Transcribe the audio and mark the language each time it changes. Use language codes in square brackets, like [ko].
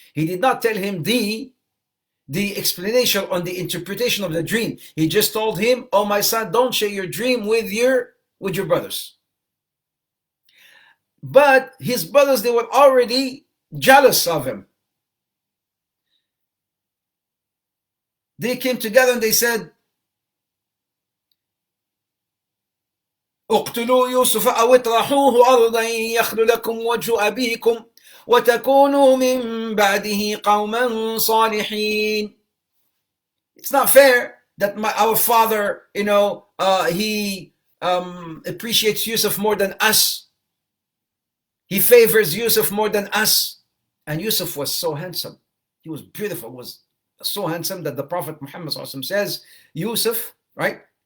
[en] He did not tell him the explanation on the interpretation of the dream. He just told him, oh my son, don't share your dream with your brothers. But his brothers, they were already jealous of him. They came together and they said, [ar] اقتلوا يوسف أو اطرحوه أرضا يخل لكم وجه أبيكم وتكونوا من بعده قوما صالحين. [en] It's not fair that our father, he appreciates Yusuf more than us. He favors Yusuf more than us. And Yusuf was so handsome. He was beautiful. Was so handsome that the Prophet Muhammad says, Yusuf, right?